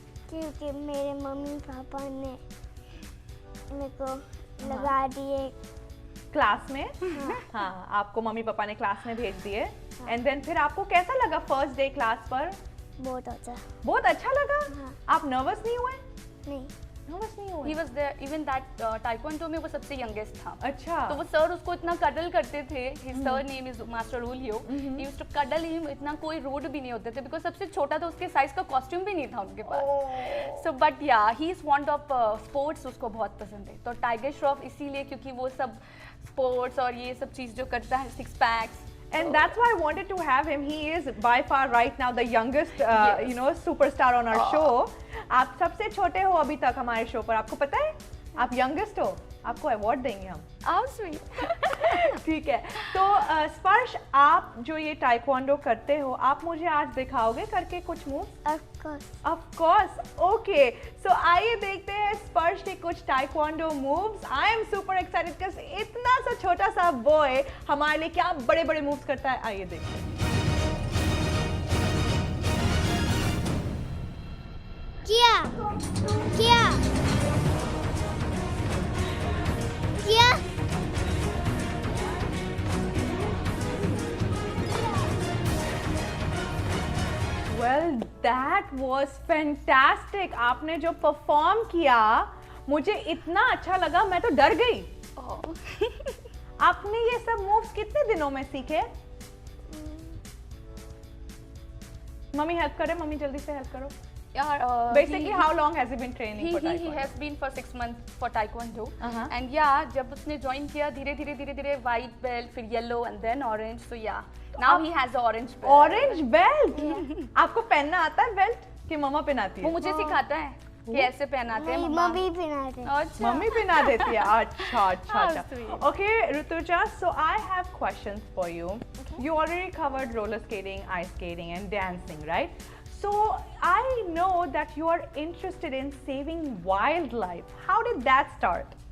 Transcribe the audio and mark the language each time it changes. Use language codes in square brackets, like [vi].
[hi] क्योंकि मेरे mummy papa ने मेरे को लगा दिए. क्लास में? हाँ, आपको मम्मी पापा ने क्लास में भेज दिए. [en] and then [hi] फिर आपको कैसा लगा फर्स्ट डे क्लास पर? बहुत अच्छा. बहुत अच्छा लगा? हाँ. आप नर्वस नहीं हुए? नहीं. नर्वस नहीं [en] He [hi] हुए? [en] was there, even that taekwondo [hi] में वो सबसे [en] youngest था. [hi] अच्छा. तो वो सर उसको इतना कडल करते थे. [en] His sir name is Master Julio. He used to cuddle him. [hi] इतना कोई रूड भी नहीं होते थे [en] because [hi] सबसे छोटा था, उसके साइज का कॉस्ट्यूम भी नहीं था उनके पास. [en] So but yeah, he is fond of sports. [hi] उसको बहुत पसंद है. तो टाइगर श्रॉफ इसीलिए क्योंकि वो सब sports और ये सब चीज जो करता है, 6 packs. [en] And that's why I wanted to have him. He is by far right now the youngest, Yes. superstar on our show. [hi] आप सबसे छोटे हो अभी तक हमारे शो पर. आपको पता है? आप youngest हो. आपको अवार्ड देंगे हम. [en] How sweet. [hi] ठीक है. तो स्पर्श, आप जो ये टाइक्वांडो करते हो, आप मुझे आज दिखाओगे करके कुछ move? [en] Of course. Of course. Okay. [hi] So आइए देखते हैं स्पर्श के कुछ taekwondo moves. [en] I am super excited because [hi] इतना सा छोटा सा बॉय हमारे लिए क्या बड़े बड़े मूव्स करता है. आइए देखते हैं. किया. किया. किया. [en] Well, that was fantastic. [hi] आपने जो परफॉर्म किया, मुझे इतना अच्छा लगा, मैं तो डर गई. आपने ये सब मूव्स कितने दिनों में सीखे? मम्मी हेल्प करे, मम्मी जल्दी से हेल्प करो. [en] Yeah, Basically, how long has he been training for he Taekwondo? has been for 6 months for Taekwondo. Uh-huh. And yeah, [hi] जब उसने [en] join [hi] किया धीरे [en] white belt, फिर yellow and then orange. So yeah, now he has the orange belt. Orange belt? [hi] आपको पहनना आता है belt कि मम्मा पहनाती वो है? मुझे सिखाता है कि ऐसे पहनाते हैं मम्मा. मम्मी पहनाते हैं। अच्छा. मम्मी पहना देती है. अच्छा. [en] How sweet. Okay, Rutuja, so I have questions for you. You already covered roller skating, ice skating and dancing, right? So I know that you are interested in saving wildlife. How did that start?